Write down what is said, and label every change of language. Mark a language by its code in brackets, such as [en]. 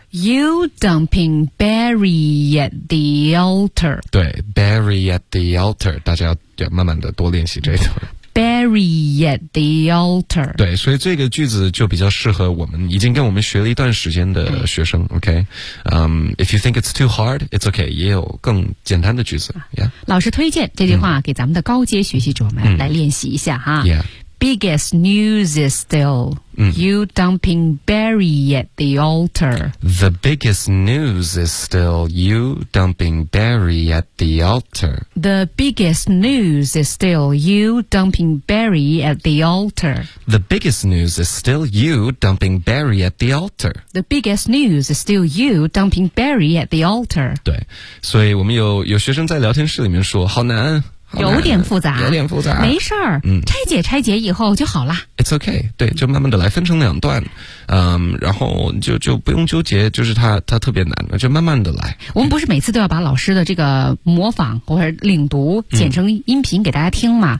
[en] You dumping Barry at the altar. [zh] 对 ， [en] Barry at the altar， [zh] 大家要慢慢的多练习这一段。 [en] bury at the altar. [zh] 对，所以这个句子就比较适合我们已经跟我们学了一段时间的学生。 [en] OK， if you think it's too hard, it's okay. [zh] 也有更简单的句子。Yeah. 老师推荐这句话给咱们的高阶学习者们来练习一下哈。 [en] Yeah. Biggest news is still you dumping Barry at the altar. The biggest news is still you dumping Barry at the altar. The biggest news is still you dumping Barry at the altar. The biggest news is still you dumping Barry at the altar. The biggest news is still you dumping Barry at the altar. [zh] 对，所以我们有学生在聊天室里面说，好难。有点复杂，有点复杂，没事儿，拆解拆解以后就好了。 [en] It's okay， [zh] 对，就慢慢的来，分成两段，然后就不用纠结，就是它特别难，就慢慢的来。我们不是每次都要把老师的这个模仿或者领读剪成音频给大家听吗？